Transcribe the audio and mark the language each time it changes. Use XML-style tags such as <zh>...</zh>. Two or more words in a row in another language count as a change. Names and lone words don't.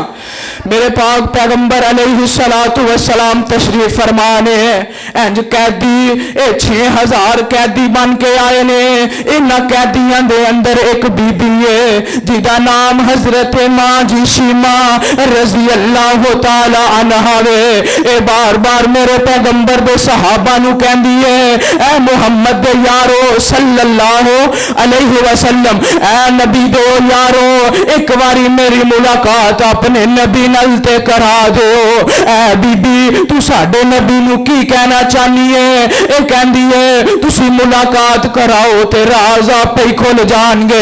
<pa>میرے پاک پیغمبر</pa> <ar>عليه الصلاة والسلام</ar> <pa>تشریف فرمانے انج قیدی 6000 قیدی بن کے آئے نے. انہاں قیدیاں دے اندر ایک بی بی ہے جدا نام حضرت ماں جی شیما</pa> <ar>رضي الله تعالى عنها</ar> <pa>وے. اے بار بار میرے پیغمبر دے صحابہ نوں کہندی ہے اے محمد دے یارو</pa> <ar>صلى الله عليه وسلم,</ar> <pa>اے نبی دو یارو ایک باری میری ملاقات اپنے نبی نل تے کرا دو. اے بی بی تو ساڈے نبی نوں کی کہنا چاہنی ہے? اے کہندی ہے تسی ملاقات کراؤ تے راز آپے ہی کھل جانگے.</pa>